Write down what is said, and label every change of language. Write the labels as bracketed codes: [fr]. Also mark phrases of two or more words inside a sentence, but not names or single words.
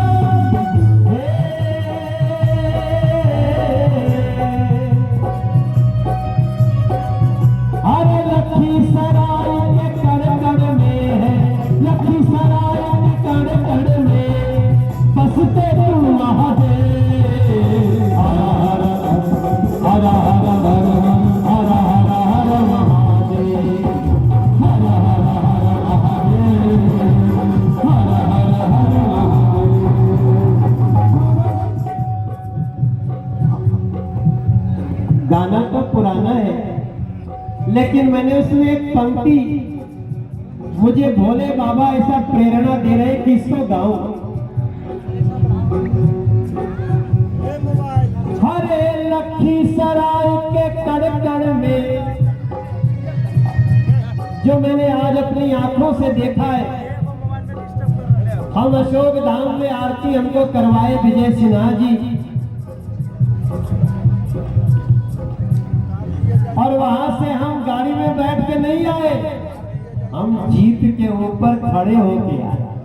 [hi] अरे लखीसराय के कड़ में है, लखीसराय के कड़ में बसते तू महादेव। हर हर हर हर हर हर हर हर महादेव, हर हर हर महादेव, हर हर हर महादेव। गाना तो पुराना है, लेकिन मैंने उसमें एक पंक्ति, मुझे भोले बाबा ऐसा प्रेरणा दे रहे कि इसको गाऊं। हरे लखीसराय के कड़ में, जो मैंने आज अपनी आंखों से देखा है, हम अशोक धाम में आरती हमको करवाए विजय सिन्हा जी, और वहां से हम गाड़ी में बैठ के नहीं आए, हम जीप के ऊपर खड़े होके आए।